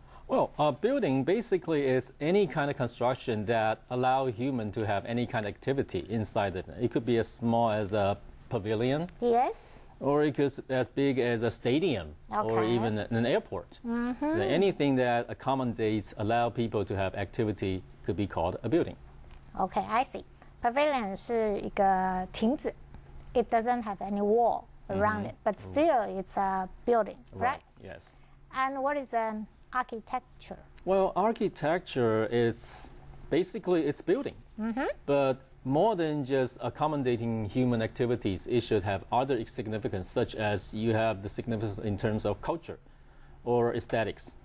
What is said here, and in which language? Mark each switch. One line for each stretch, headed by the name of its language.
English: Well, a building basically is any kind of construction that allow human to have any kind of activity inside it. It could be as small as a pavilion. Yes. Or it could be as big as a stadium, or even an airport. Anything that accommodates, allow people to have activity could be called a building. Okay, I see.
Chinese: Pavilion 是一个亭子.
English: It doesn't have any wall around it, but still it's a building, right? Yes. And what is an architecture? Well, architecture is basically it's building, but more than just accommodating human activities, it should have other significance, such as you have the significance in terms of culture or aesthetics.